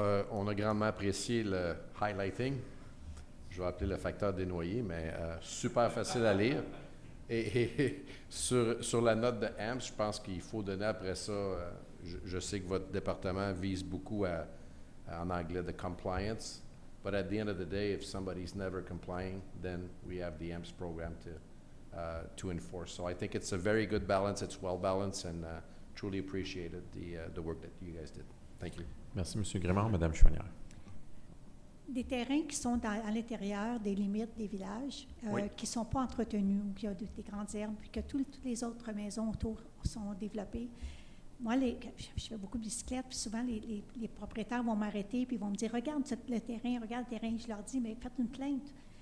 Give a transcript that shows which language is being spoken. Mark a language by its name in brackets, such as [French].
[French] On a grandement apprécié le highlighting. Je vais appeler le facteur dénoyé, mais super facile à lire. Et sur la note de AMPS, je pense qu'il faut donner après ça, je sais que votre département vise beaucoup en anglais, [English] the compliance. But at the end of the day, if somebody's never complying, then we have the AMPS program to enforce. So I think it's a very good balance. It's well balanced, and truly appreciated the work that you guys did. Thank you. [French] Merci, Monsieur Grimard. Madame Chouanière. Des terrains qui sont à l'intérieur des limites des villages, Oui. qui ne sont pas entretenus, où il y a des grandes herbes, puis que toutes les autres maisons autour sont développées. Moi, je fais beaucoup de bicyclettes, puis souvent, les propriétaires vont m'arrêter, puis ils vont me dire, regarde le terrain, regarde le terrain. Je leur dis, mais faites une plainte.